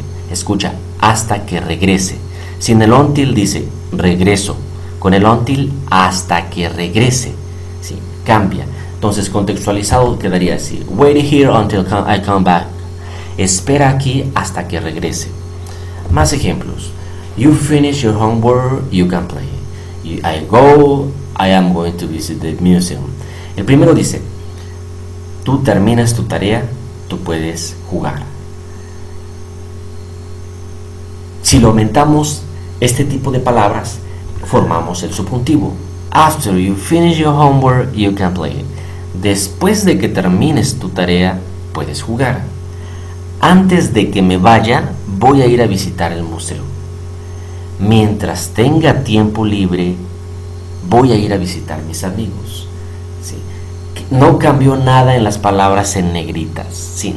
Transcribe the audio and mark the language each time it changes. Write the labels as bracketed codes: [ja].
[es] Escucha, hasta que regrese. Sin el until dice regreso, con el until hasta que regrese, ¿sí? Cambia. Entonces contextualizado quedaría así: [en] wait here until I come back. [es] Espera aquí hasta que regrese. Más ejemplos. [en] You finish your homework, you can play. I am going to visit the museum. [es] El primero dice, tú terminas tu tarea, tú puedes jugar. Si lo aumentamos, este tipo de palabras, formamos el subjuntivo. [en] After you finish your homework, you can play. [es] Después de que termines tu tarea, puedes jugar. Antes de que me vaya, voy a ir a visitar el museo. Mientras tenga tiempo libre, voy a ir a visitar mis amigos. ¿Sí? No cambió nada en las palabras en negritas. ¿Sí?